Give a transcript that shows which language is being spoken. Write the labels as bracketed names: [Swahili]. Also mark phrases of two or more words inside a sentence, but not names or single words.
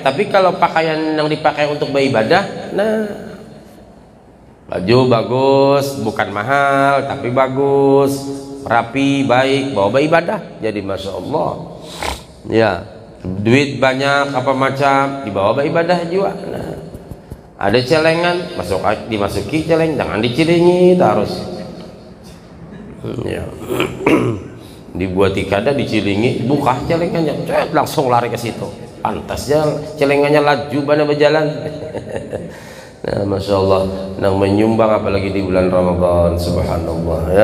[Indonesian] Tapi kalau pakaian yang dipakai untuk beribadah, nah baju bagus, bukan mahal tapi bagus, rapi, baik, bawa beribadah, jadi Masya Allah ya. Duit banyak apa macam dibawa beribadah juga. Nah, ada celengan, dimasuki celeng, jangan dicilingi terus ya. Dibuat tikada, dicilingi, buka celengannya, langsung lari ke situ. Pantasnya celengannya laju bana berjalan. Nah, Masya Allah, nang menyumbang apalagi di bulan Ramadan, subhanallah ya.